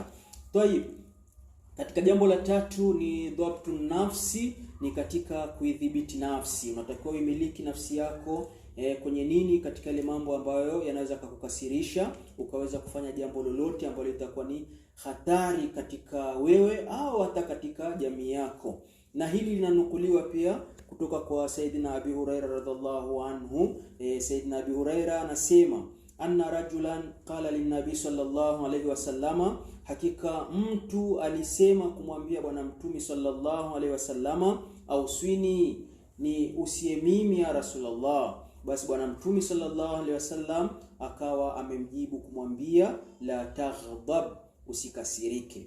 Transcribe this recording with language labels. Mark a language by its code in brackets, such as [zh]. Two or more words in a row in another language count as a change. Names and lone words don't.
[sw] Tayib, katika jambo la tatu ni [ar] ضبط النفس, [sw] ni katika kuidhibiti nafsi. Unatakiwa umiliki nafsi yako kwenye nini? Katika ile mambo ambayo yanaweza kukukasirisha, ukaweza kufanya jambo lolote ambalo litakuwa ni hatari katika wewe au hata katika jamii yako. Na hili linanukuliwa pia kutoka kwa Sayyidina Abi Huraira [ar] رضي الله عنه. Sayyidina Abi Huraira anasema أن رجلا قال للنبي صلى الله عليه وسلم, [sw] hakika mtu alisema kumwambia bwana mtume [ar] صلى الله عليه وسلم, [sw] auswini, ni usie mimi [ar] يا رسول الله. [sw] Basi bwana mtume [ar] صلى الله عليه وسلم [sw] akawa amemjibu kumwambia [ar] لا تغضب, [sw] usikasirike.